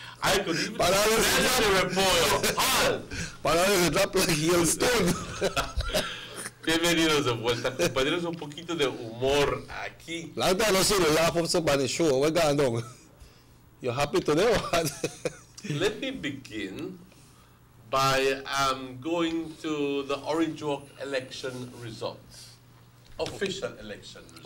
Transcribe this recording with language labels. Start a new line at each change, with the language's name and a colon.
English: I could even see the repollo. Bananas drop like hailstone.
Spanish: Bienvenidos de vuelta, compañeros. Un poquito de humor aquí.
English: Long time no see the laugh of somebody show. What going on? You happy today or what? Let me begin by going to the Orange Walk election results. Official election results.